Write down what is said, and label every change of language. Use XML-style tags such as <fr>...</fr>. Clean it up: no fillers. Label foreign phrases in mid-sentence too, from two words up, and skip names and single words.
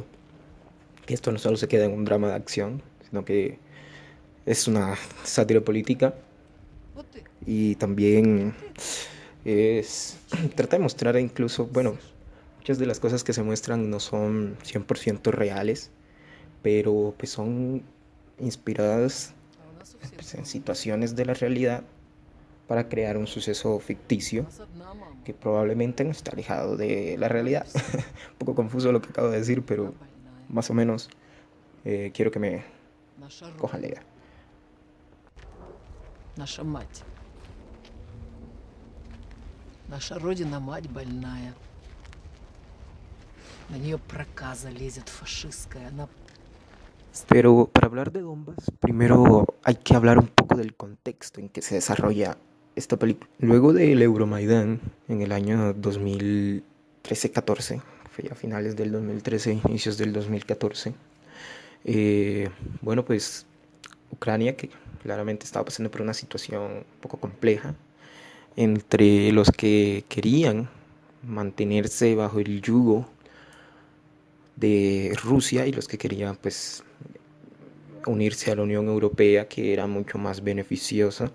<es>Esto no solo se queda en un drama de acción, sino que es una sátira política y también trata de mostrar incluso, bueno, muchas de las cosas que se muestran no son 100% reales, pero pues son inspiradas pues, en situaciones de la realidad para crear un suceso ficticio que probablemente no está alejado de la realidad. Un poco confuso lo que acabo de decir, pero más o menos quiero que me cojan la idea.</es> <ru>Наша мать. Наша Родина мать больная. На нее проказа лезет фашистская. Она</ru> <es>Pero para hablar de Donbass, primero hay que hablar un poco del contexto en que se desarrolla esta película. Luego del Euromaidán, en el año 2013-14, fue ya a finales del 2013, inicios del 2014, bueno, pues Ucrania, que claramente estaba pasando por una situación un poco compleja, entre los que querían mantenerse bajo el yugo de Rusia y los que querían pues unirse a la Unión Europea, que era mucho más beneficiosa.</es>